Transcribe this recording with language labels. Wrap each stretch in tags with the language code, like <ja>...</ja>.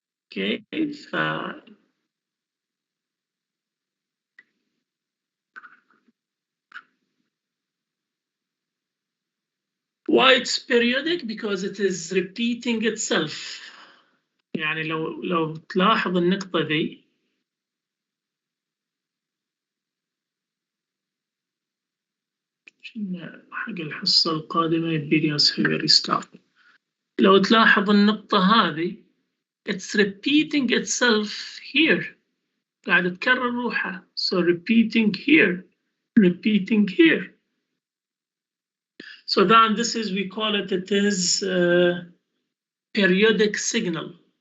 <en>Okay, why it's periodic? Because it is repeating itself.</en> <ar>يعني لو تلاحظ النقطة ذي حق الحصة القادمة يبيني أسوي ريستارت. لو تلاحظ النقطة هذه</ar> <en>it's repeating itself here.</en> <ar>قاعدة تكرر روحها.</ar> <en>So repeating here, repeating here. So then this is, we call it is periodic signal.</en>